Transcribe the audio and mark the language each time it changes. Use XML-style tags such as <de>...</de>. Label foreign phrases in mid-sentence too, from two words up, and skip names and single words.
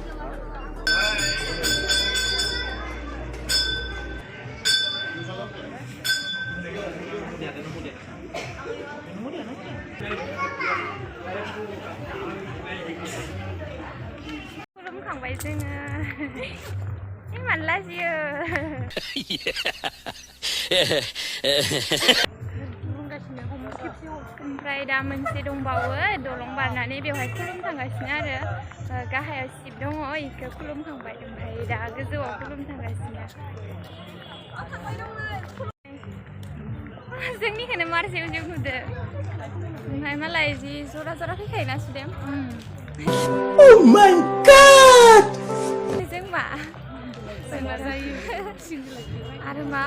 <id>Belum kambing sini. Ini mana sih?</id> <brx>ओमफ्राय दा मोनसे दंबावो दलं बारनानै बेवहाय खुलुम थांगासिनो आरो गाहायाव शिब दङ इखौ खुलुमखांबाय ओमफ्राय दा गोजौआव खुलुम थांगासिनो जोंनिखौनो मार जेव जेव नुदो ओमफ्राय मालाय जि जरा जरा फैखायोना सुदेम</brx> <en>Oh my god!</en> <brx>जों मा आरो मा</brx>